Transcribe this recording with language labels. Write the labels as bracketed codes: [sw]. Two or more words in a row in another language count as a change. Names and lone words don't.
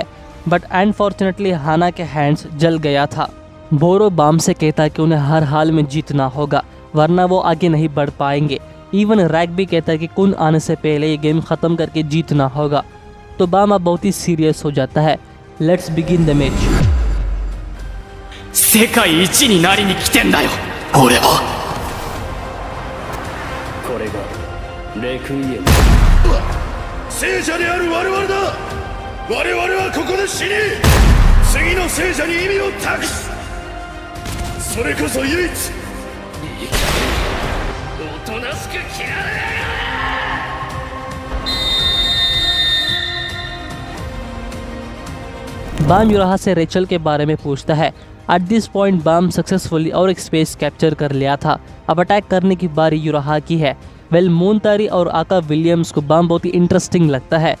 [en] but unfortunately [hi] हाना के हैंड्स जल गया था। बोरो बाम से कहता है कि उन्हें हर हाल में जीतना होगा, वरना वो आगे नहीं बढ़ पाएंगे। इवन रैक भी कहता है कि कुन आने से पहले ये गेम खत्म करके जीतना होगा। तो बाम अब बहुत ही सीरियस हो जाता है। [en] Let's begin the match. [ja] 世界一になりに来てんだよ俺は。これがレクイエム。聖者である我々だ。我々はここで死に次の聖者に意味を託す。それこそ唯一。おとなしく切られやがれ。 [hi] बाम यूराहा से रेचल के बारे में पूछता है। [en] at this point [hi] बाम सक्सेसफुली और एक स्पेस कैप्चर कर लिया था। अब अटैक करने की बारी यूराहा की है। वेल मूनतारी और आका विलियम्स को बाम बहुत ही इंटरेस्टिंग लगता है।